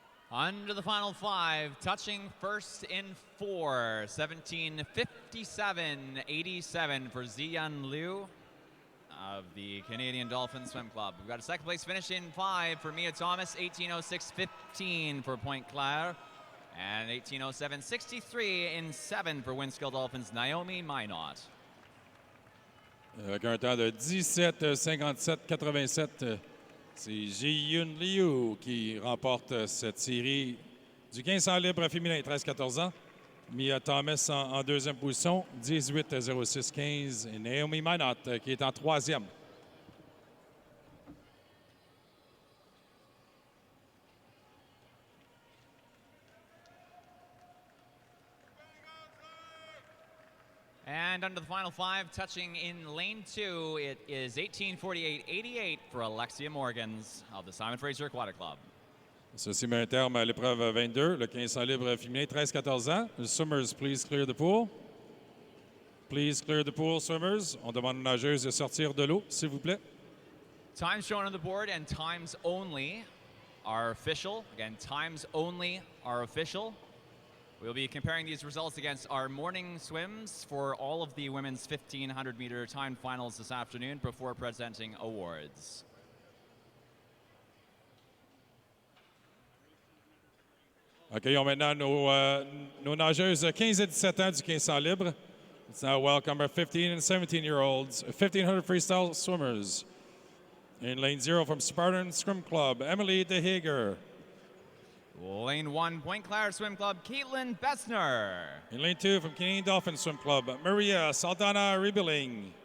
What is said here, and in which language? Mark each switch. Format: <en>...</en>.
<en>Under the final 5, touching first in 4, 17:57.87 for Ziyun Liu of the Canadian Dolphin Swim Club. We've got a second place finish in 5 for Mia Thomas, 18:06.15 for Pointe-Claire, and 18:07.63 in 7 for Winskill Dolphins' Naomi Minot.</en> <fr>Avec un temps de 17:57.87. C'est Ziyun Liu qui remporte cette série du 1500 libre féminin, 13-14 ans. Mia Thomas en 2e position, 18:06.15. Et Naomi Minot qui est en 3e.</fr> <en>And under the final 5, touching in lane 2, it is 18:48.88 for Alexia Morgans of the Simon Fraser Aquatic Club.</en> <fr>Ceci met un terme à l'épreuve 22, le 1500 libre féminin, 13-14 ans.</fr> <en>Swimmers, please clear the pool. Please clear the pool, swimmers.</en> <fr>On demande aux nageuses de sortir de l'eau, s'il vous plaît.</fr> <en>Times shown on the board and times only are official. Again, times only are official. We'll be comparing these results against our morning swims for all of the women's 1,500-meter timed finals this afternoon before presenting awards.</en> <fr>Accueillons maintenant nos nageuses 15 et 17 ans du 1500 libre.</fr> <en>Let's now welcome our 15 and 17-year-olds, 1,500 freestyle swimmers. In lane 0 from Spartan Swim Club, Emily DeHager. Lane 1, Point Claire Swim Club, Caitlin Bessner. In lane 2 from Canadian Dolphin Swim Club, Maria Saldana Rebeling.</en>